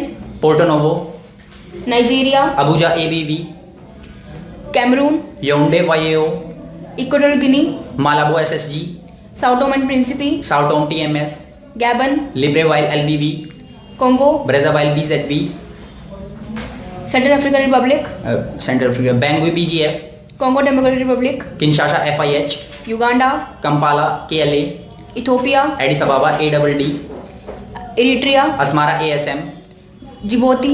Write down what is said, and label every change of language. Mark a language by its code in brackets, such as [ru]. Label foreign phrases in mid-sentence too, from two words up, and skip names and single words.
[en] Porto Novo. Nigeria. Abuja ABV. Cameroon. Yaoundé YAO. Equatorial Guinea. Malabo SSG. Sao Tome and Principe. Sao Tome TMS. Gabon. Libreville LBV. Congo. Brazzaville BZB. Central African Republic. Central Africa. Bangui BGF. Congo Democratic Republic. Kinshasa FIH. Uganda. Kampala KLA. Ethiopia. Addis Ababa ADD. Eritrea. Asmara ASM. Djibouti.